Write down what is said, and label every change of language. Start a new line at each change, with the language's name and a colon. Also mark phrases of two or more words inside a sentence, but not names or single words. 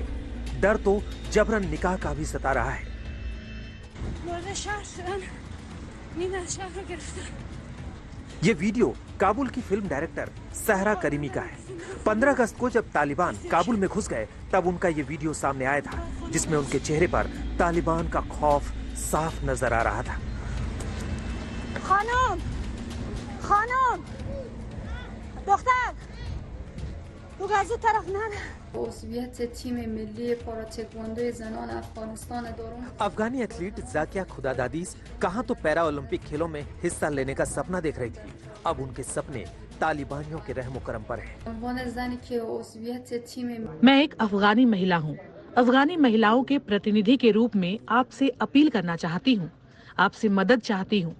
Hindi: डर तो जबरन निकाह का भी सता रहा है। ये वीडियो काबुल की फिल्म डायरेक्टर सहरा करीमी का है। 15 अगस्त को जब तालिबान काबुल में घुस गए तब उनका ये वीडियो सामने आया था, जिसमें उनके चेहरे पर तालिबान का खौफ साफ नजर आ रहा था।
Persian: خانم، خانم, دختر تو از اون طرف نره. عضویت تیم ملی پاراتکواندو زنان افغانستان دارم.
Hindi: अफगानी एथलीट जाकिया खुदादादीस कहाँ तो पैरा ओलंपिक खेलों में हिस्सा लेने का सपना देख रही थी, अब उनके सपने तालिबानियों के रहमो करम पर हैं। मैं एक अफगानी महिला हूँ। अफगानी महिलाओं के प्रतिनिधि के रूप में आपसे अपील करना चाहती हूँ, आपसे मदद चाहती हूँ।